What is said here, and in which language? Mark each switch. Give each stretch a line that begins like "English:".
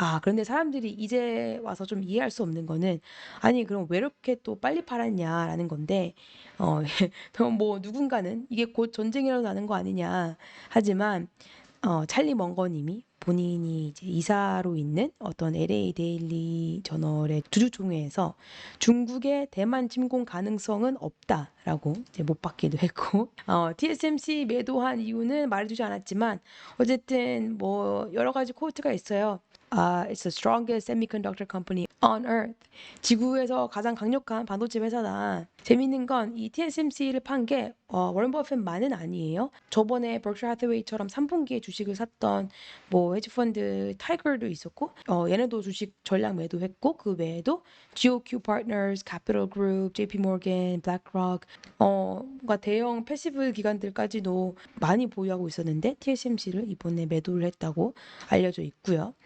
Korean: 그런데 사람들이 이제 와서 좀 이해할 수 없는 거는 아니 그럼 왜 이렇게 또 빨리 팔았냐라는 건데 뭐 누군가는 이게 곧 전쟁이 일어나는 거 아니냐 하지만 찰리 멍거님이 본인이 이제 이사로 있는 어떤 LA 데일리 저널의 주주총회에서 중국의 대만 침공 가능성은 없다라고 이제 못 받기도 했고 TSMC 매도한 이유는 말해주지 않았지만 어쨌든 뭐 여러 가지 코트가 있어요.
English: It's the strongest semiconductor company on earth.
Korean: 지구에서 가장 강력한 반도체 회사다. 재밌는 건 이 TSMC를 판 게 워런 버핏만은 아니에요. 저번에 버크셔 하th웨이처럼 3분기에 주식을 샀던 뭐 헤지펀드 타이거도 있었고 얘네도 주식 전량 매도했고 그 외에도 GOQ Partners, Capital Group, JP Morgan, BlackRock 뭔가 대형 패시브 기관들까지도 많이 보유하고 있었는데 TSMC를 이번에 매도를 했다고 알려져 있고요.